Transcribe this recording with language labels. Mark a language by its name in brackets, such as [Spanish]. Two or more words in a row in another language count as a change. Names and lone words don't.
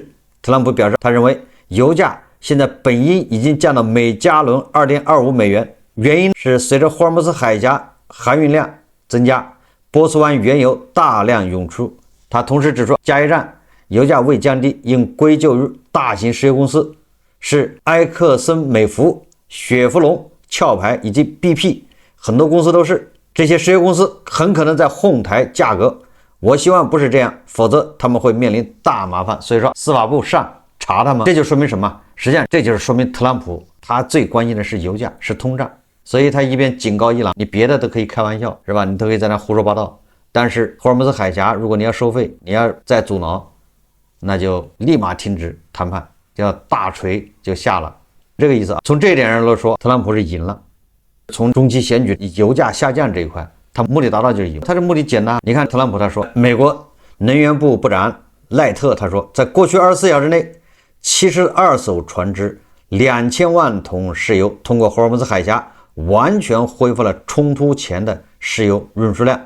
[Chinese] 特朗普表示，他認為油價現在本應已經降到每加侖 2.25 美元，原因是隨着霍爾木茲海峽航運量增加，波斯灣原油大量湧出。他同時指出，加油站油價未降低應歸咎於大型石油公司，是埃克森美孚、雪佛龍、壳牌以及 BP， 很多公司都是。這些石油公司很可能在哄抬價格，我希望不是這樣，否則他們會面臨大麻煩。所以說司法部上查他們，這就說明什麼？實際上這就是說明特朗普他最關心的是油價，是通脹。所以他一邊警告伊朗，你別的都可以開玩笑，是吧？你都可以在那胡說八道，但是霍爾木茲海峽如果你要收費，你要再阻撓，那就立馬停止談判，叫大錘就下了，這個意思啊。從這一點上來說，特朗普是贏了。從中期選舉油價下降這一塊，他目的達到就是贏。他的目的簡單，你看特朗普他說，美國能源部部長賴特他說，在過去24小時內，72艘船只2000萬桶石油通過霍爾木茲海峽，完全恢復了衝突前的石油運輸量。